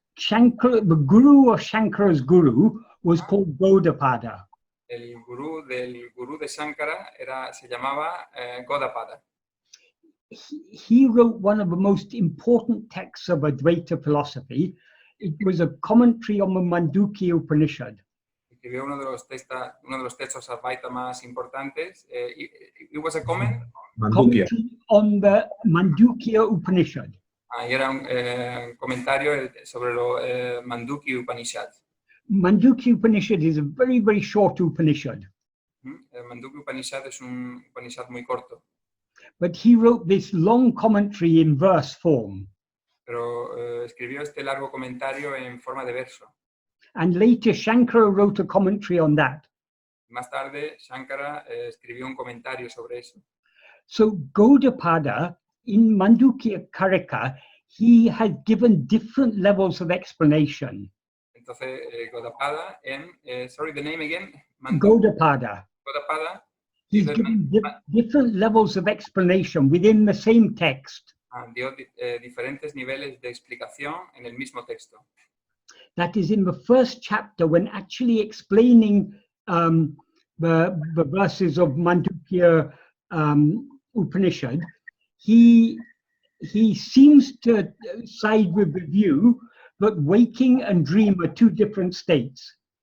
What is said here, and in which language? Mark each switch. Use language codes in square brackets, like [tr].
[en] The guru of Shankara's guru was called Gaudapada. [es] El gurú del gurú de Shankara se llamaba Gaudapada. [en] He wrote one of the most important texts of Advaita philosophy. It was a commentary on the Mandukya Upanishad. [es] Escribió uno de los textos Advaita más importantes. [en] It was a comment? Commentary on the Mandukya Upanishad. [es] Y era un comentario sobre lo Mandukya Upanishad. [en] Mandukya Upanishad is a very, very short Upanishad. [es] El Mandukya Upanishad es un Upanishad muy corto. [en] But he wrote this long commentary in verse form. [es] Pero escribió este largo comentario en forma de verso. [en] And later Shankara wrote a commentary on that. [es] Más tarde Shankara escribió un comentario sobre eso. [en] So Gaudapada in Mandukya Karika, he had given different levels of explanation. [es] Entonces [en] Gaudapada sorry, the name again? Gaudapada. Gaudapada. He's given different levels of explanation within the same text. [es] Dio diferentes niveles de explicación en el mismo texto. [en] That is in the first chapter, when actually explaining the verses of Mandukya Upanishad, he seems to side with the view that waking and dream are two different states.